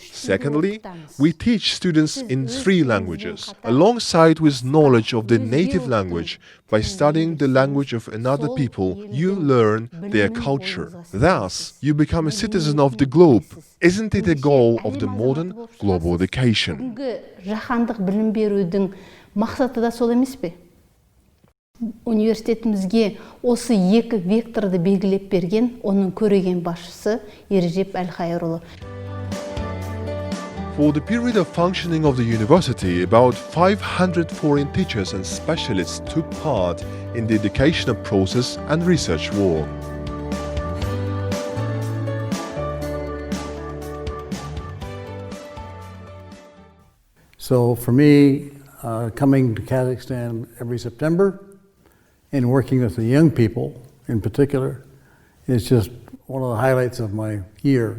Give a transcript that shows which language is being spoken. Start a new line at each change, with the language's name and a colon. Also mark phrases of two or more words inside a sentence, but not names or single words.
English: Secondly, we teach students in 3 languages, alongside with knowledge of the native language. By studying the language of another people, you learn their culture. Thus, you become a citizen of the globe. Isn't it a goal of the modern global education?
Kazakh: Жаһандық білім берудің мақсаты да сол емес пе? Университетімізге осы екі векторды белгілеп берген оның көреген басшысы Erezhep Mambetkaziyev.
English: For the period of functioning of the university, about 500 foreign teachers and specialists took part in the educational process and research work. So for me, coming to Kazakhstan every September and working with the young people in particular is just one of the highlights of my year.